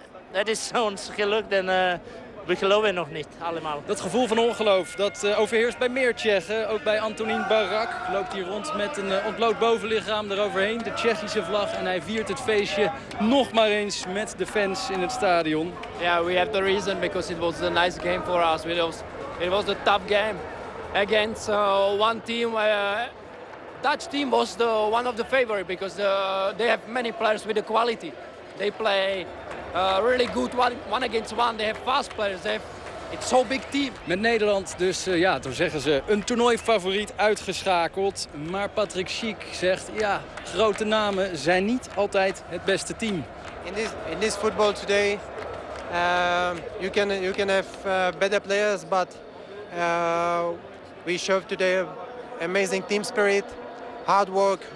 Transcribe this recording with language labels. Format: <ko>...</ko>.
<nl>Het is ons gelukt en we geloven nog niet allemaal. Dat gevoel van ongeloof, dat overheerst bij meer Tsjechen. Ook bij Antonín Barak loopt hij rond met een ontbloot bovenlichaam eroverheen. De Tsjechische vlag en hij viert het feestje nog maar eens met de fans in het stadion.</nl> <en>Ja, we have the reason because it was a nice game for us. It was a tough game against one team. Dutch team was the one of the favorite because they have many players with the quality. They play really good one against one. They have fast players. It's so big team.</en> <nl>Met Nederland dus, toen zeggen ze een toernooifavoriet uitgeschakeld. Maar Patrick Schick zegt, ja, grote namen zijn niet altijd het beste team.</nl> <en>In this football today, you can have better players, but we showed today amazing team spirit, hard work.</en>